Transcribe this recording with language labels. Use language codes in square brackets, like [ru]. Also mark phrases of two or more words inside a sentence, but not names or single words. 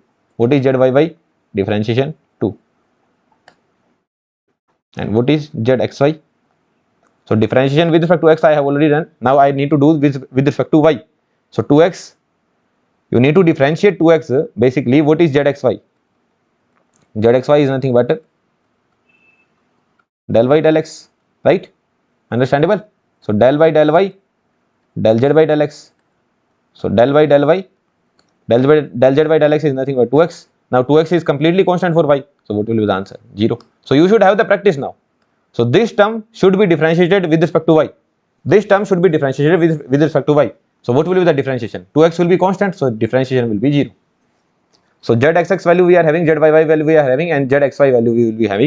[en] What is zyy? Differentiation 2. And what is zxy? So differentiation with respect to x I have already done. Now I need to do with respect to y. So 2x, you need to differentiate 2x. Basically, what is zxy? Zxy is nothing but del y del x, right? Understandable? So del y del y, del z by del x. So del y del y, del z by del x is nothing but 2x. Now 2x is completely constant for y. So what will be the answer? 0. So you should have the practice now. So this term should be differentiated with respect to y. This term should be differentiated with respect to y. So what will be the differentiation? 2x will be constant, so differentiation will be 0. So zxx value we are having, zyy value we are having, and zxy value we will be having.